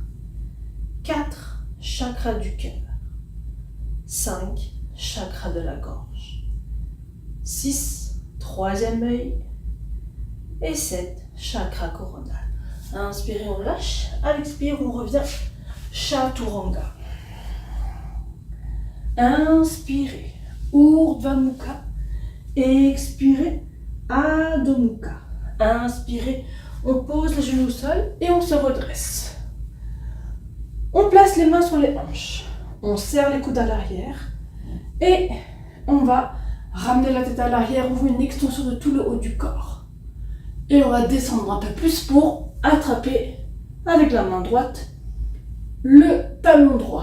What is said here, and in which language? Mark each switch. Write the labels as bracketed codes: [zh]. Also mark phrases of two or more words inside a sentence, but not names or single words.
[fr] 4, chakra du cœur. 5, chakra de la gorge. 6, troisième œil. Et 7, chakra coronal. Inspirez, on lâche. À l'expire, on revient. Chaturanga. Inspirez. Urdhva Mukha. Expirez. Adho Mukha. Inspirez. On pose les genoux au sol et on se redresse. On place les mains sur les hanches. On serre les coudes à l'arrière. Et on va ramener la tête à l'arrière, ouvrir une extension de tout le haut du corps. Et on va descendre un peu plus pour attraper avec la main droite le talon droit.